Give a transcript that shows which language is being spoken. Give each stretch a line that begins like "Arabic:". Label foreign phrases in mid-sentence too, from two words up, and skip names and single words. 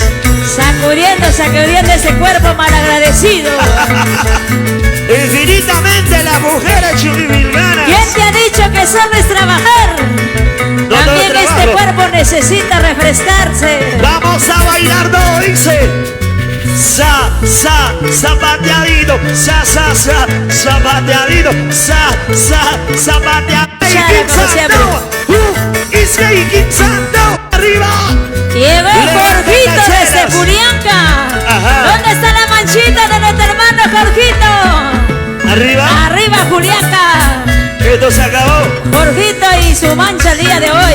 Spanish: Sacudiendo, sacudiendo ese cuerpo malagradecido. Infinitamente las mujeres Chimibilganas. ¿Quién te ha dicho que solo es trabajar? No También todo este trabajo. cuerpo necesita refrescarse. Vamos a bailar, no dice. Zapateadito, zapateadito, zapateadito. Chara, como siempre. Arriba. Llegó el Levanta Jorgito cacheras. desde Julianca. Ajá. ¿Dónde está la manchita de nuestro hermano Jorgito? Arriba. Arriba, Julianca. Esto se acabó. Jorgito y su mancha el día de hoy.